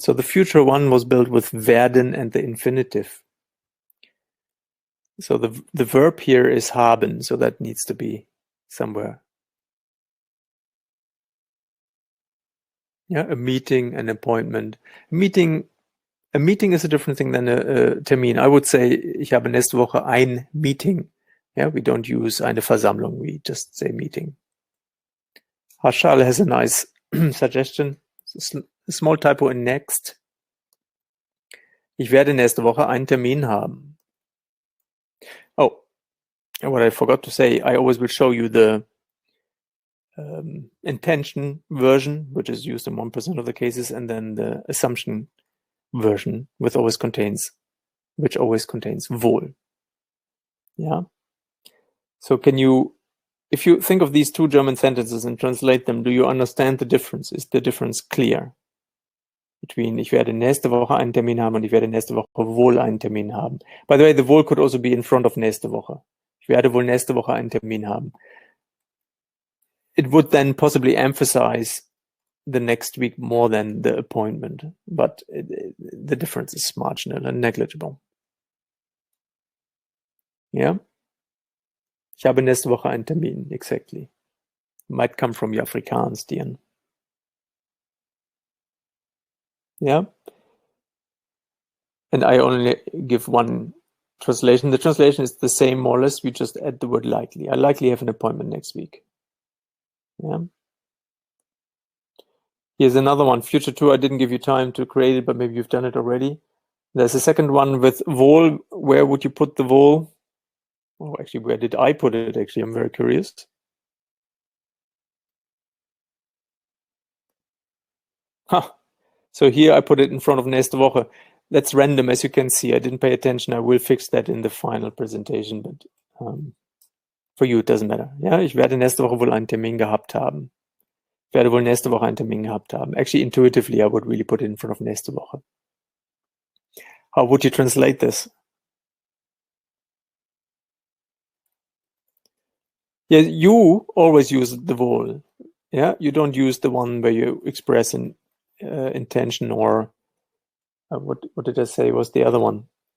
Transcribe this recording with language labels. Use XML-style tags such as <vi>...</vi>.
<en>So the future one was built with werden and the infinitive. So the verb here is haben, so that needs to be somewhere. Yeah, a meeting, an appointment. A meeting is a different thing than a Termin. I would say,</en> <de>ich habe nächste Woche ein Meeting.</de> <en>Yeah, we don't use eine Versammlung, we just say meeting. Harshal has a nice suggestion. A small typo in next.</en> <de>Ich werde nächste Woche einen Termin haben.</de> <en>Oh, what I forgot to say, I always will show you the intention version, which is used in 1% of the cases, and then the assumption version, which always contains wohl. Yeah. So can you, if you think of these two German sentences and translate them, do you understand the difference? Is the difference clear between</en> <de>ich werde nächste Woche einen Termin haben und ich werde nächste Woche wohl einen Termin haben?</de> <en>By the way, the wohl could also be in front of</en> <de>nächste Woche. Ich werde wohl nächste Woche einen Termin haben.</de> <en>It would then possibly emphasize the next week more than the appointment, but the difference is marginal and negligible. Yeah?</en> <de>Ich habe nächste Woche einen Termin,</de> <en>exactly. Might come from your Afrikaans, Dian. Yeah? And I only give one translation. The translation is the same, more or less. We just add the word likely. I likely have an appointment next week. Yeah. Here's another one. Future 2, I didn't give you time to create it, but maybe you've done it already. There's a second one with wohl. Where would you put the wohl? Oh, actually, where did I put it? Actually, I'm very curious. Huh. So here I put it in front of</en> <de>nächste Woche.</de> <en>That's random, as you can see. I didn't pay attention. I will fix that in the final presentation, but for you, it doesn't matter.</en> <de>Ja, ich werde nächste Woche wohl einen Termin gehabt haben. Ich werde wohl nächste Woche einen Termin gehabt haben.</de> <en>Actually, intuitively, I would really put it in front of</en> <de>nächste Woche.</de> <en>How would you translate this? Yeah, you always use the wohl. Yeah, you don't use the one where you express an intention or what did I say was the other one?</en>